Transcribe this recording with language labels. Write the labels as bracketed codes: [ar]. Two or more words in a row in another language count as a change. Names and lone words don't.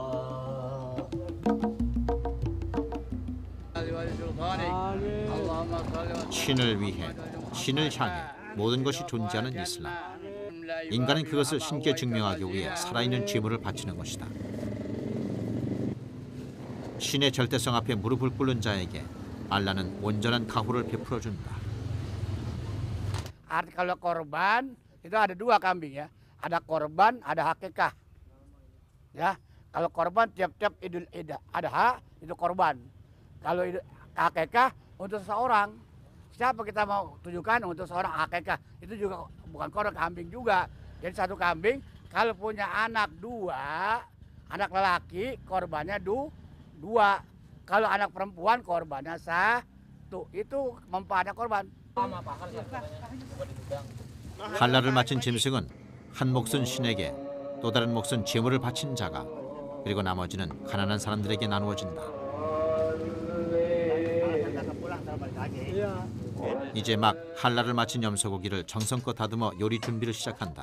[ko] 신을 위해, 신을 향해 모든 것이 존재하는 이슬람. 인간은 그것을 신께 증명하기 위해 살아있는 제물을 바치는 것이다. 신의 절대성 앞에 무릎을 꿇는 자에게 알라는 온전한 가호를 베풀어준다. [id] Arti kalau korban itu ada dua kambing ya, ada korban, ada hakikah. Ya, kalau korban tiap-tiap Idul Adha itu korban. Kalau hakikah untuk seseorang. Siapa kita mau tujukan untuk seorang hakikah itu juga bukan korban kambing juga. Jadi satu kambing kalau punya anak dua, anak lelaki korbannya dua. Kalau anak perempuan korbannya satu. Itu mempaatnya korban. [ko] 할랄을 마친 짐승은 한 몫은 신에게, 또 다른 몫은 제물을 바친 자가, 그리고 나머지는 가난한 사람들에게 나누어진다. 이제 막 할랄을 마친 염소고기를 정성껏 다듬어 요리 준비를 시작한다.